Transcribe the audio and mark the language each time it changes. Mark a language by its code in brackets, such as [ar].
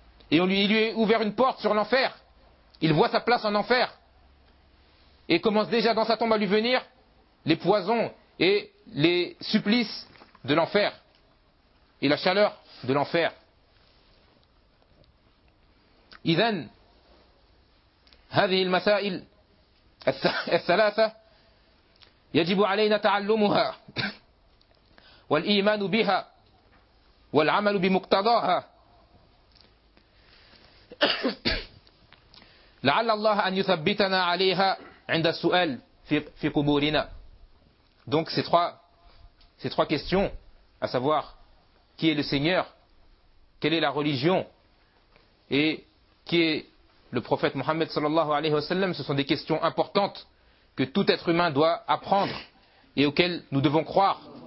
[fr] Et il lui est ouvert une porte sur l'enfer. Il voit sa place en enfer. Et commence déjà dans sa tombe à lui venir les poisons et les supplices de l'enfer. Et la chaleur de l'enfer. [ar] إذن هذه المسائل الثلاثة يجب علينا تعلمها. والإيمان بها والعمل بمقتضاها لعل الله أن يثبتنا عليها عند السؤال في قبورنا. [fr] Donc ces trois questions, à savoir qui est le Seigneur, quelle est la religion et qui est le prophète Mohammed sallallahu alayhi wa sallam, ce sont des questions importantes que tout être humain doit apprendre et auxquelles nous devons croire.